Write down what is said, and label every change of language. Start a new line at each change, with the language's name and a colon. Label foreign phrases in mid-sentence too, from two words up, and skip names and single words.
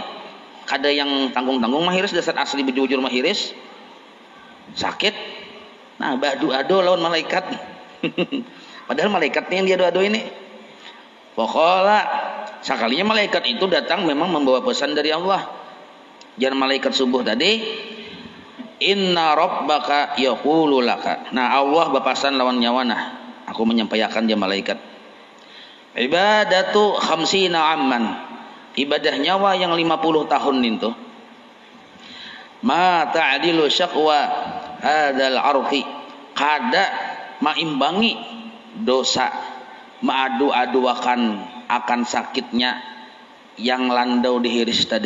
Banjar: Kada yang tanggung-tanggung mahiris, dasar asli bujur mahiris. Sakit. Nah, badu-ado lawan malaikat. Padahal malaikatnya yang dia ado ini. Pokoknya sekalinya malaikat itu datang memang membawa pesan dari Allah. Jangan malaikat subuh tadi,
Arabic: إن ربك يقول لك.
Banjar: Nah, Allah bapasan lawan nyawana. Aku menyampaikan dia malaikat.
Arabic: عبادة خمسين عاما.
Banjar: Ibadah nyawa yang 50 tahun itu.
Arabic: ما تعدل شكوى هذا العرق.
Banjar: Kada maimbangi dosa, maadu-aduakan akan sakitnya yang landau dihiris tadi.